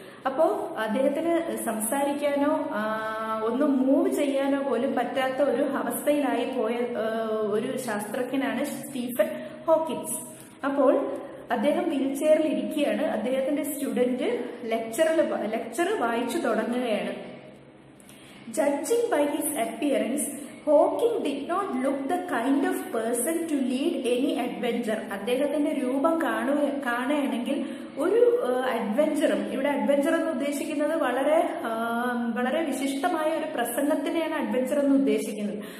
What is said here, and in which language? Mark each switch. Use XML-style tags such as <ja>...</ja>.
<ml>അപ്പോ അദ്ദേഹത്തിന് സംസാരിക്കാനോ ഒന്നും മൂവ് ചെയ്യാനോ പോലും പറ്റാത്ത ഒരു അവസ്ഥയിലായി പോയ ഒരു ശാസ്ത്രജ്ഞനാണ് സ്റ്റീഫൻ ഹോക്കിൻസ്. അപ്പോൾ അദ്ദേഹം വീൽചെയറിൽ ഇരിക്കുകയാണ്. അദ്ദേഹത്തിന്റെ സ്റ്റുഡന്റ് ലെക്ചർ വായിച്ചു തുടങ്ങുകയാണ്.</ml> <en>Judging by his appearance, Hawking did not look the kind of person to lead any adventure.</en> <ml>അദ്ദേഹത്തിന്റെ രൂപം കാണുകയാണെങ്കിൽ ഒരു അഡ്വഞ്ചറും, ഇവിടെ അഡ്വഞ്ചർ എന്ന് ഉദ്ദേശിക്കുന്നത് വളരെ വിശിഷ്ടമായ ഒരു പ്രസംഗത്തിനെയാണ് അഡ്വഞ്ചർ എന്ന് ഉദ്ദേശിക്കുന്നത്.</ml>